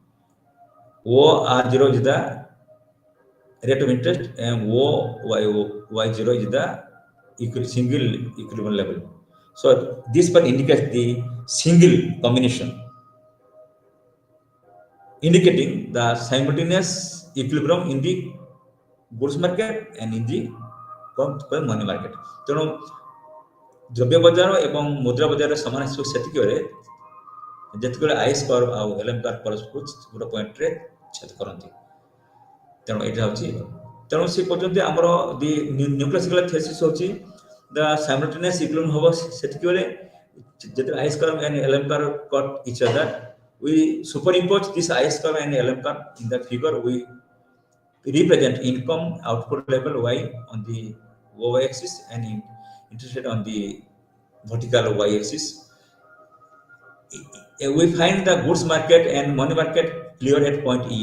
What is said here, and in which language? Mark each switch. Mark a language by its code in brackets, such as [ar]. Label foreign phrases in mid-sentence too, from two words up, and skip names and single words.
[en] OR0 is the rate of interest, and OY0 is the single equilibrium level. So this part indicates the single combination, indicating the simultaneous equilibrium in the goods market and in the money market. [or] ତେଣୁ ଦ୍ରବ୍ୟ ବଜାର ଏବଂ ମୁଦ୍ରା ବଜାରର ସମାନ ସେତିକି ବେଳେ ଯେତେବେଳେ [en] IS curve [or] ଆଉ [en] LM curve [or] ପରସ୍ପରକୁ ଗୋଟେ ପଏଣ୍ଟରେ ଛେଦ କରନ୍ତି। ତେଣୁ ଏଇଟା ହେଉଛି, ତେଣୁ ସେ କହୁଛନ୍ତି ଆମର [en] the neoclassical thesis ହେଉଛି the simultaneous equilibrium [or] ହେବ ସେତିକି ବେଳେ ଯେତେବେଳେ [en] IS curve and LM curve cut each other, we superimpose this IS curve and LM curve in the figure. We represent income output level Y on the Y axis and interest rate on the vertical Y axis. We find the goods market and money market clear at point E.